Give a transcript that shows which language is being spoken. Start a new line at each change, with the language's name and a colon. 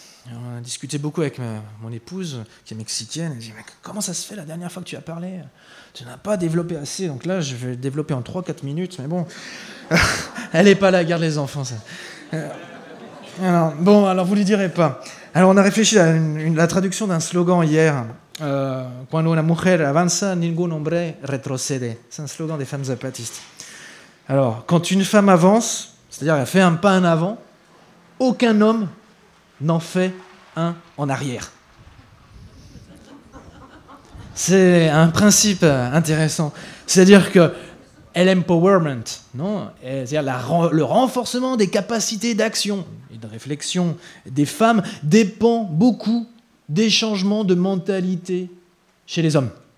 French: On a discuté beaucoup avec mon épouse, qui est mexicaine. Elle dit, mais comment ça se fait la dernière fois que tu as parlé? Tu n'as pas développé assez. Donc là, je vais développer en 3-4 minutes. Mais bon, elle n'est pas là, garde les enfants. Ça. Alors vous ne lui direz pas. Alors on a réfléchi à la traduction d'un slogan hier.
Spanish: Cuando una mujer avanza, ningún hombre retrocede.
French: C'est un slogan des femmes zapatistes. Alors, quand une femme avance, c'est-à-dire elle fait un pas en avant, aucun homme n'en fait un en arrière. C'est un principe intéressant. C'est-à-dire que l'empowerment, non, c'est-à-dire le renforcement des capacités d'action et de réflexion des femmes dépend beaucoup des changements de mentalité chez les hommes.